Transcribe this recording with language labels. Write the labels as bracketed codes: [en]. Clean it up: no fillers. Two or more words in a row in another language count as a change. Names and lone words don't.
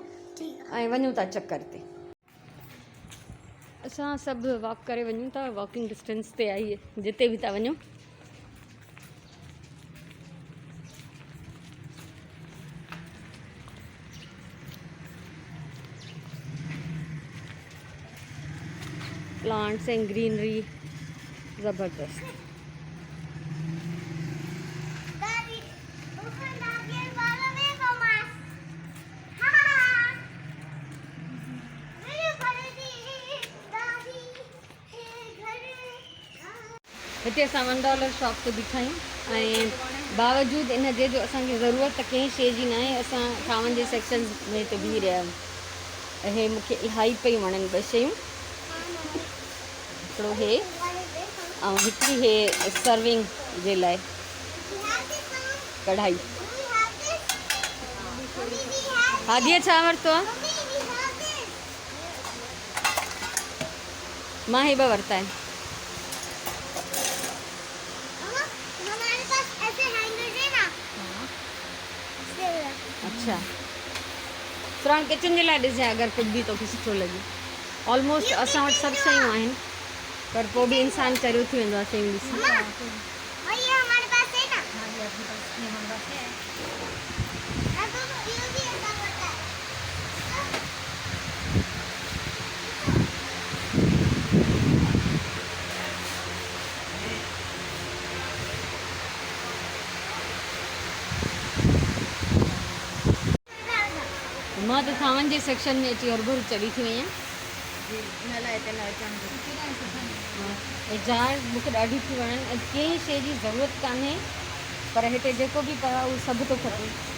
[sd] ठीक ऐं वञूं था चक्कर ते असां सभु वॉक करे वञूं था [en] walking distance [sd] ते आई जिते बि था वञूं [en] plants and greenery [sd] ज़बरदस्त [en] Daddy, open the wall away from us. [hi] Ha! मेरे बड़े दादी घर [sd] हिते असां $1 शॉप ते बीठा आहियूं ऐं बावजूदि इन जे जो असांखे ज़रूरत कंहिं शइ जी न आहे असां खावन जे सेक्शन में हिते बीह रहिया आहियूं हे मूंखे इलाही पई वणनि ॿ शयूं हिकिड़ो हे ऐं हिकिड़ी हे सर्विंग जे लाइ कढ़ाई हादिया छा वरितो आहे मां हे ॿ वरिता आहिनि [hi] हमारे पास ऐसे हैंगर है ना [sd] अच्छा [en] front kitchen [sd] जे लाइ ॾिसजांइ अगरि कुझु बि तोखे सुठो लॻे ऑलमोस्ट असां वटि सभु शयूं आहिनि पर पोइ बि इंसानु चरियो थी वेंदो आहे शयूं ॾिसी [hi] और ये हमारे पास है ना हाँ ये आपके पास ये हमारे पास है अब ये भी ऐसा होता है [sd] मां त खावन जे सेक्शन में अची हरभरू चढ़ी थी वई आहियां जार मूंखे ॾाढी थी वणनि ऐं कंहिं शइ जी ज़रूरत कान्हे पर हिते जेको बि पियो आहे उहो सभु थो खपे